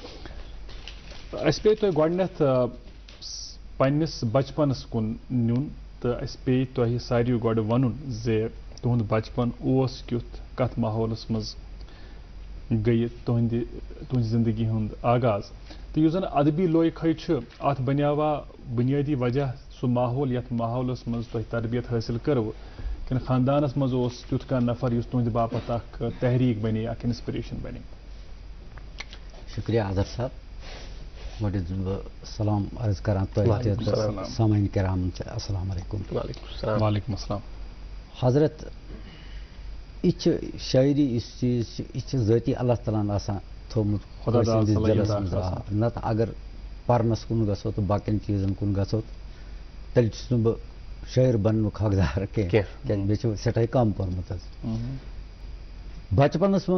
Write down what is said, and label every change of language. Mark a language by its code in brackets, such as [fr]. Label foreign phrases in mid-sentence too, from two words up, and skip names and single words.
[ks] اَسہِ پیٚیہِ تۄہہِ گۄڈنٮ۪تھ پننِس بچپنس کُن نیُن تہٕ اَسہِ پیٚیہِ تۄہہِ ساروٕے گۄڈٕ ونُن زِ تُہُنٛد بچپن اوس کیُتھ کتھ ماحولس منٛز گٔیہِ تُہنٛزِ زندگی ہُنٛد آغاز تہٕ یُس زن ادبی لوے کھے چھُ اتھ بنیاوا بُنیٲدی وجہ سُہ ماحول یتھ ماحولس منٛز تۄہہِ تربیت حٲصِل کٔروٕ کِنہٕ خاندانس منٛز اوس تیُتھ کانٛہہ نفر یُس تُہنٛدِ باپتھ اکھ تحریٖک بنے اکھ انسپریشن بنے شُکریہ اظہر صاحب گۄڈٕ چھُس بہٕ سلام عرض کران تۄہہِ تہٕ سامعیٖن کرامن [ar] السلام علیکُم وعلیکُم السلام [ks] حضرت یہِ چھِ شاعری یُس چیٖز چھِ یہِ چھِ ذٲتی اللہ تعالیٰ ہن آسان تھوٚومُت کٲنٛسہِ ہٕنٛدِس دِلس منٛز نتہٕ اگر پرنس کُن گژھو تہٕ باقین چیٖزن کُن گژھو تیٚلہِ چھُس نہٕ بہٕ شٲعر بننُک حقدار کینٛہہ کیٛازِ مےٚ چھُ سٮ۪ٹھاہ کم پوٚرمُت حظ بچپنس